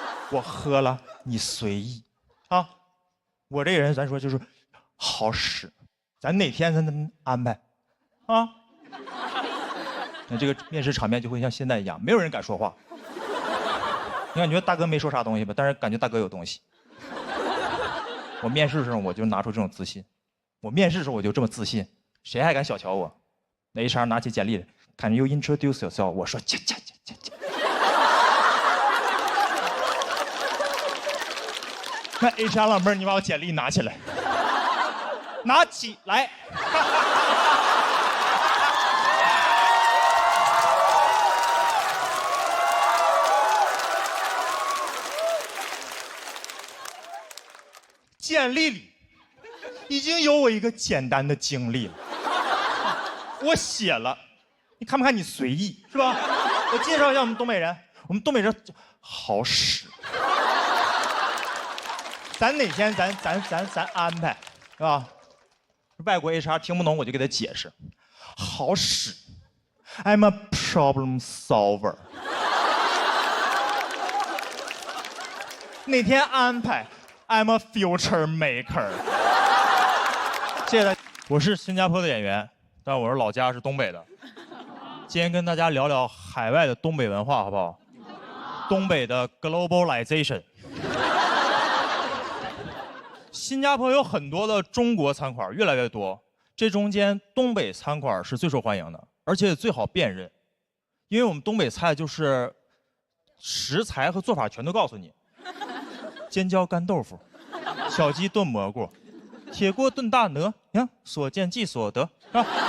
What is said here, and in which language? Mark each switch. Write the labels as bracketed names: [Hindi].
[Chinese] 我喝了，你随意啊。我这个人咱说就是好使，咱哪天咱安排啊。那这个面试场面就会像现在一样，没有人敢说话。你感觉大哥没说啥东西吧？但是感觉大哥有东西。我面试的时候我就拿出这种自信，我面试的时候我就这么自信，谁还敢小瞧我？那 HR 拿起简历来 ， [English] Can you introduce yourself？ [Chinese] 我说切。那 HR 老妹儿，你把我简历拿起来，拿起来。简历里已经有我一个简单的经历了，我写了，你看不看？你随意是吧？我介绍一下我们东北人，我们东北人好使。咱哪天咱安排，是吧？外国 HR 听不懂我就给他解释，好使 ， [English] I'm a problem solver。 [Chinese] 哪天安排 ， [English] I'm a future maker。 [Chinese] 谢谢大家，我是新加坡的演员，但我是老家是东北的。今天跟大家聊聊海外的东北文化，好不好？东北的 globalization。新加坡有很多的中国餐馆，越来越多。这中间东北餐馆是最受欢迎的，而且最好辨认，因为我们东北菜就是食材和做法全都告诉你：尖椒干豆腐、小鸡炖蘑菇、铁锅炖大鹅，你看所见即所得，是吧？